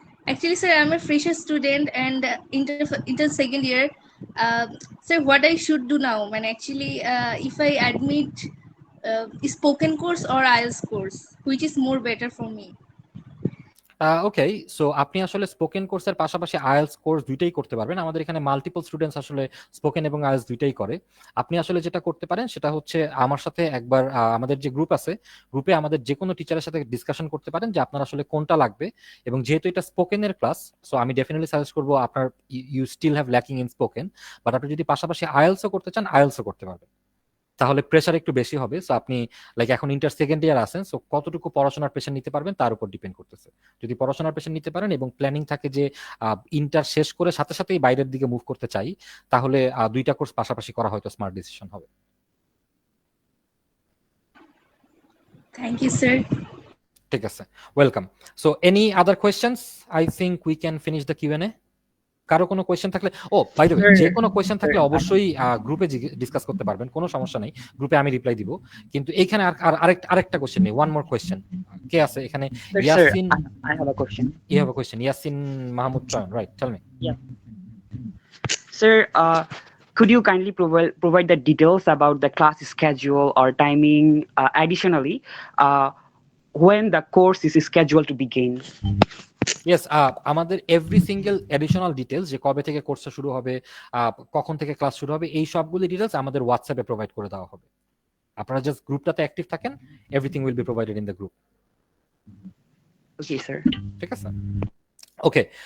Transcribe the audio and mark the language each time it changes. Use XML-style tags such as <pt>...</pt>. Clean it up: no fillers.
<en>actually, sir, I'm a fresher student and inter second year. Sir, what I should do now? When actually, if I admit spoken course or IELTS course, which is more better for me?</en> <bn>Okay, so আপনি আসলে spoken কোর্সের পাশাপাশি IELTS course দুইটাই করতে পারবেন। আমাদের এখানে multiple students আসলে স্পোকেন এবং আইএলটিএস দুইটাই করে। আপনি আসলে যেটা করতে পারেন সেটা হচ্ছে আমার সাথে একবার আমাদের যে গ্রুপ আছে, গ্রুপে আমাদের যে কোনো টিচারের সাথে ডিসকাশন করতে পারেন যে আপনার আসলে কোনটা লাগবে। এবং যেহেতু এটা স্পোকেনের ক্লাস, সো আমি ডেফিনেটলি সাজেস্ট করবো আপনার</bn> <en>you still have lacking in spoken,</en> <bn>but আপনি যদি পাশাপাশি আইএলটিএসও করতে চান আইএলটিএসও করতে পারবেন, তাহলে প্রেশার একটু বেশি হবে। সো আপনি লাইক এখন ইন্টার সেকেন্ড ইয়ার আছেন, সো কতটুকু পড়াশোনার প্রেশার নিতে পারবেন তার উপর ডিপেন্ড করতেছে। যদি পড়াশোনার প্রেশার নিতে পারেন এবং প্ল্যানিং থাকে যে ইন্টার শেষ করে সাথে সাথেই বাইরের দিকে মুভ করতে চাই, তাহলে দুইটা কোর্স পাশাপাশি করা হয়তো স্মার্ট ডিসিশন হবে।</bn> <en>Thank you, sir.</en> <bn>ঠিক আছে,</bn> <en>Welcome. So any other questions? I think we can finish the Q and A.</en> <bn>কারো কোনো কোয়েশ্চেন থাকলে, ও বাই দ্য ওয়ে, যে কোনো কোয়েশ্চেন থাকলে অবশ্যই গ্রুপে ডিসকাস করতে পারবেন, কোনো সমস্যা নেই, গ্রুপে আমি রিপ্লাই দিব। কিন্তু এইখানে আরেকটা কোয়েশ্চেন নেই,</bn> <en>One more question.</en> <bn>কে আছে এখানে? Yasin,</bn> <en>I have a question. you have a question? Yasin Mahmood Chauhan, right? Tell me. Yeah. Sir, could you kindly provide the details about the class schedule or timing? Additionally, when the course is scheduled to begin? Yes,</en> <bn>আমাদের every single additional details, যে কবে থেকে কোর্সটা শুরু হবে, কখন থেকে class শুরু হবে, এই সবগুলি ডিটেলস আমাদের হোয়াটসঅ্যাপে প্রোভাইড করে দেওয়া হবে। আপনারা জাস্ট গ্রুপটাতে অ্যাক্টিভ থাকেন,</bn> <en>Everything will be provided in the group. Okay, sir.</en> <bn>ঠিক আছে, ওকে।</bn>